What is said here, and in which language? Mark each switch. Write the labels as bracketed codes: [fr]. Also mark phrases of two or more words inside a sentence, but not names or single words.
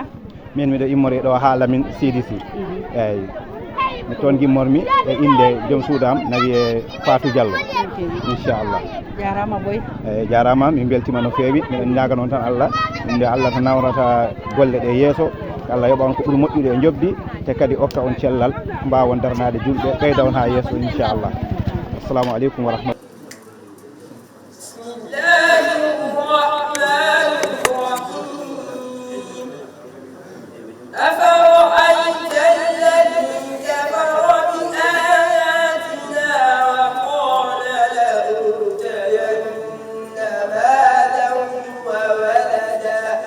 [ff] min miɗo immori ɗo ha lamin CDC eyyi mi toon gimmormi e inde joom suudam na wiye Fatou Diallo inchallah jarama boy eyyi jarama min beltima no feewi miɗen ñaga noon tan Allah inde Allah to nawrata golle ɗe yeeso Allah yoɓa on ko ɓuuri moƴƴude e jobdi te kadi okka on cellal mbawon darnade julɓe ɓeyda on ha yeeso inchallah [ar] السلام عليكم ورحمة الله أفرأيت الذي كفر بآياتنا وقال لأوتين مالا وولدا